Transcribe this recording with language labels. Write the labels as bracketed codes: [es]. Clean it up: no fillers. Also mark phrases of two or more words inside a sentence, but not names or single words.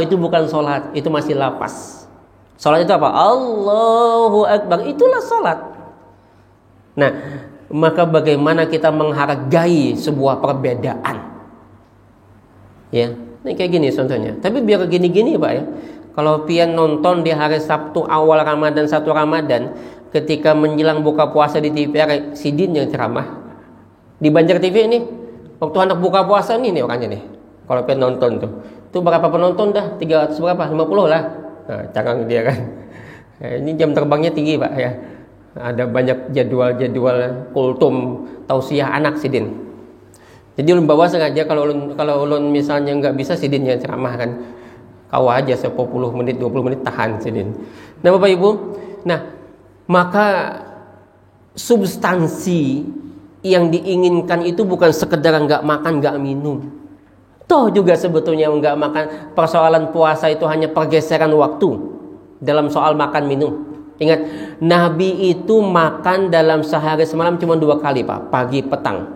[id] Itu bukan sholat, itu masih lapas. Sholat itu apa? [ar] الله أكبر, [id] itulah sholat. Nah, maka bagaimana kita menghargai sebuah perbedaan? Ya, ini kayak gini contohnya. Tapi biar gini-gini, Pak, ya. Kalau pian nonton di hari Sabtu awal Ramadan, 1 Ramadan, ketika menjelang buka puasa di TVRI, Sidin yang ceramah di Banjar TV ini, waktu anak buka puasa nih orangnya nih. Kalau pian nonton tuh, itu berapa penonton dah? 300 berapa? 50 lah. Nah, cangang dia kan. Ini jam terbangnya tinggi, Pak, ya. Ada banyak jadwal kultum tausiah anak Sidin. Jadi ulun bawa sengaja kalau ulun misalnya nggak bisa Sidin yang ceramah kan. Kau aja 10 menit 20 menit tahan Sidin. Nah, Bapak Ibu, nah maka substansi yang diinginkan itu bukan sekedar nggak makan nggak minum. Toh juga sebetulnya nggak makan, persoalan puasa itu hanya pergeseran waktu dalam soal makan minum. Ingat, Nabi itu makan dalam sehari semalam cuma 2 kali, Pak, pagi petang.